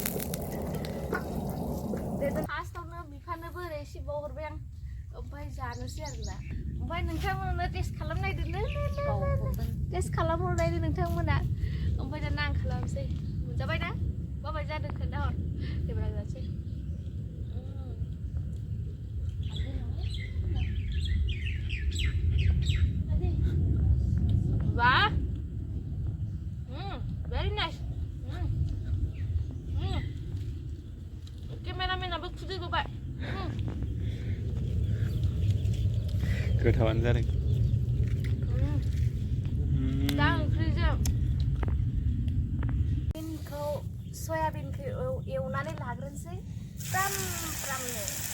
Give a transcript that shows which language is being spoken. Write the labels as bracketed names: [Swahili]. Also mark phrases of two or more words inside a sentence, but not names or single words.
[Bodo] फार्स्टआवनो बिफानोबो ओरै सिबाव हरबाय आं ओमफ्राय जानोसै आरोना ओमफ्राय नोंथांमोननो टेस्ट खालामनायदो टेस्ट खालामहरनायदो नोंथांमोना ओमफ्राय दाना आं खालामसै मोनजाबाय ना माबायदि जादों खोन्थाहर जेब्ला जानोसै Wow! [English] Very nice. [Malay] Cameraman abang sudah [English] go back. [Bodo] गोथावानो जादों दा ओंख्रिजों बिनखौ सयाबिनखौ एवनानै लाग्रोनोसै फ्राम फ्रामनो